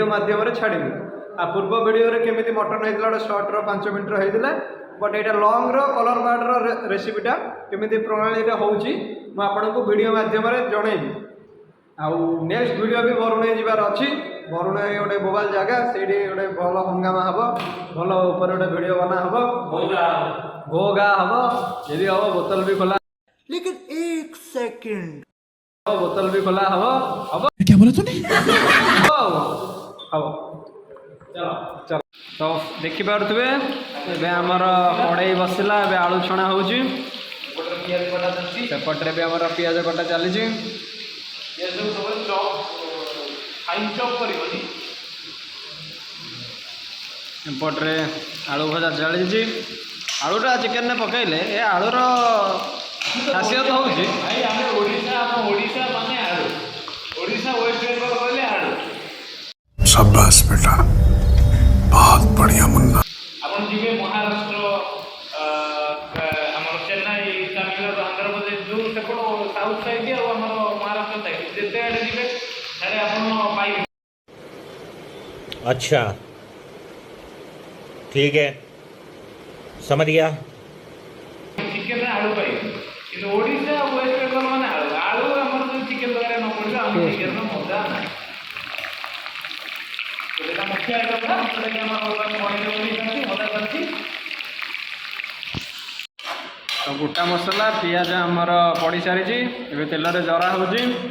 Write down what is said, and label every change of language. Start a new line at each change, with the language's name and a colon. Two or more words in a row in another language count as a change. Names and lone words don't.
Odia: ମାଧ୍ୟମରେ ଛାଡ଼ିବି ଆଉ ପୂର୍ବ ଭିଡ଼ିଓରେ କେମିତି ମଟନ୍ ହେଇଥିଲା ଗୋଟେ ସର୍ଟର 5 ମିନିଟ୍ର ହେଇଥିଲା ବଟ୍ ଏଇଟା ଲଙ୍ଗର କଲର୍ ବାର୍ଡ଼ର ରେସିପିଟା କେମିତି ପ୍ରଣାଳୀରେ ହେଉଛି ମୁଁ ଆପଣଙ୍କୁ ଭିଡ଼ିଓ ମାଧ୍ୟମରେ ଜଣେଇବି ଆଉ
English: next video
Odia: ବି ବରୁଣେଇ ଯିବାର ଅଛି ବରୁଣେଇ ଗୋଟେ ବୋବାଲ ଜାଗା ସେଇଠି ଗୋଟେ ଭଲ ହଙ୍ଗାମା ହେବ ଭଲ ଉପରେ ଗୋଟେ ଭିଡ଼ିଓ ବନା ହେବ ଘୋ ଘା ହେବ ଯଦି ହେବ ବୋତଲ ବି ଖୋଲା
Hindi: लेकिन एक सेकंड
Odia: ବୋତଲ ବି ଖୋଲା ହେବ ହେବ
Hindi: क्या बोला तूने
Odia: ହବ ଚାଲ ତ ଦେଖିପାରୁଥିବେ ଏବେ ଆମର କଡ଼େଇ ବସିଲା ଏବେ ଆଳୁ ଛଣା ହେଉଛି ପିଆଜ କଟା ଚାଲିଛି ସେପଟରେ ବି ଆମର ପିଆଜ କଟା ଚାଲିଛି ପିଆଜକୁ ସବୁବେଳେ
English: chop fine chop
Odia: କରିବନି ଏପଟରେ ଆଳୁ ଭଜା ଚାଲିଛି ଆଳୁଟା ଚିକେନରେ ପକାଇଲେ ଏ ଆଳୁର ଖାସିୟତ ହେଉଛି ଭାଇ ଆମେ ଓଡ଼ିଶା ଆମ ଓଡ଼ିଶା ମାନେ ଆଳୁ ଓଡ଼ିଶା ୱେଷ୍ଟ ବେଙ୍ଗଲ କହିଲେ ଆଳୁ
Hindi: शाबाश बेटा बहुत बढ़िया मुन्ना
Odia: ଆପଣ ଯିବେ ମହାରାଷ୍ଟ୍ର ଆମର ଚେନ୍ନାଇ ତାମିଲନାଡୁ ଆନ୍ଧ୍ରପ୍ରଦେଶ ଯେଉଁ ସେପଟ
English: south side
Odia: ଆଉ ଆମର ମହାରାଷ୍ଟ୍ର ସାଇଡ୍ ଯେତେ ଆଡ଼େ ଯିବେ ତାହେଲେ ଆପଣ ପାଇବେ
Hindi: अच्छा ठीक है समझ गया
Odia: ଚିକେନରେ ଆଳୁ ପାଇବେ କିନ୍ତୁ ଓଡ଼ିଶା ୱେଷ୍ଟ ବେଙ୍ଗଲ ମାନେ ଆଳୁ ଆଳୁ ଆମର ଯଦି ଚିକେନ ତରକାରୀ ନ ପଡ଼ିବ ଆମ ଚିକେନର ମଜା ନାହିଁ ସେଇଟା ମୁଖ୍ୟ ଆଇଟମ୍ଟା ଯେଉଁଟାକି ଆମର କଡ଼େଇରେ ବନେଇଛନ୍ତି ମଜା ଚାଲିଛି ତ ଗୋଟା ମସଲା ପିଆଜ ଆମର ପଡ଼ି ସାରିଛି ଏବେ ତେଲରେ ଜରା ହେଉଛି